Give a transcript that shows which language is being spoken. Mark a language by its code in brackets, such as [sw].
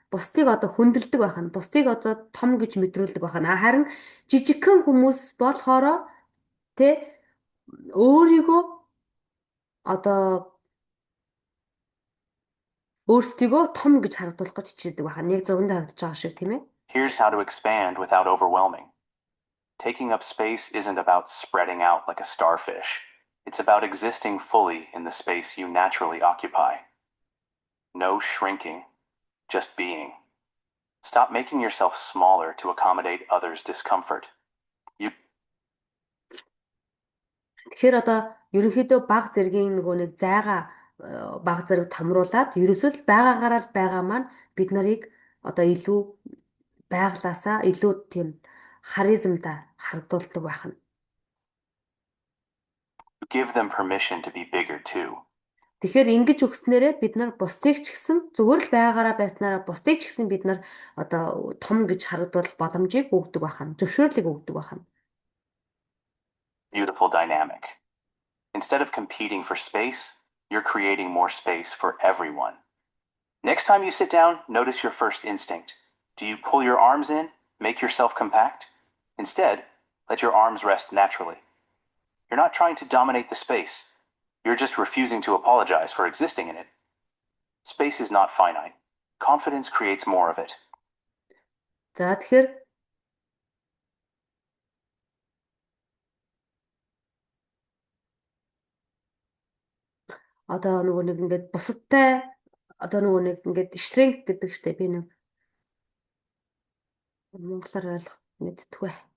[mn] Бусдыг одоо хүндэлдэг байхна. Бусдыг одоо том гэж мэдрүүлдэг байхна. Харин жижигхэн хүмүүс болохоро өөрийгөө одоо өөрсдийгөө том гэж харагдуулах гэж хичээдэг байхна. Яг зөвөнд харагдаж байгаа шиг тийм ээ. [en] Here's how to expand without overwhelming. Taking up space isn't about spreading out like a starfish. It's about existing fully in the space you naturally occupy. No shrinking, just being. Stop making yourself smaller to accommodate others' discomfort. [mn] Тэгэхээр одоо ерөнхийдөө баг зэргийн нөгөө нэг зайгаа баг зэрэг томруулаад ерөөсөө байгаагаараа л байгаа маань бид нарыг одоо илүү байглаасаа илүү тийм харизмтай харагдуулдаг байна. [en] Give them permission to be bigger too. [mn] Тэгэхээр ингэж өгснээрээ бид нар бусдыг ч гэсэн зүгээр л байгаараа байснараа бусдыг ч гэсэн бид нар одоо том гэж харагдуулах боломжийг өгдөг байна. Зөвшөөрлийг өгдөг байна. [en] Beautiful dynamic. Instead of competing for space, you're creating more space for everyone. Next time you sit down, notice your first instinct. Do you pull your arms in, make yourself compact? Instead, let your arms rest naturally. You're not trying to dominate the space. You're just refusing to apologize for existing in it. Space is not finite. Confidence creates more of it. [mn] За тэгэхээр одоо нөгөө нэг ингээд бусадтай одоо нөгөө нэг ингээд strength гэдэг штеп би нэг монголоор ойлгох мэдтгүй.